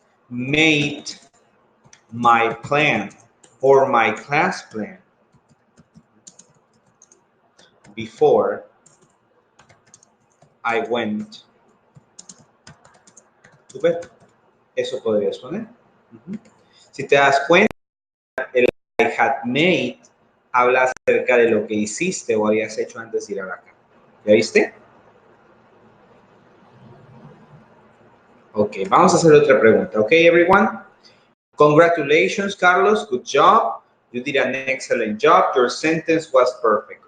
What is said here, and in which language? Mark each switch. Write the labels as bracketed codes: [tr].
[en] made my plan or my class plan before I went to bed. [es] Eso podrías poner. Si te das cuenta, el [en] I had made [es] habla acerca de lo que hiciste o habías hecho antes de ir a la cama. ¿Ya viste? Ok, vamos a hacer otra pregunta. [en] Ok, everyone? Congratulations, Carlos. Good job. You did an excellent job. Your sentence was perfect.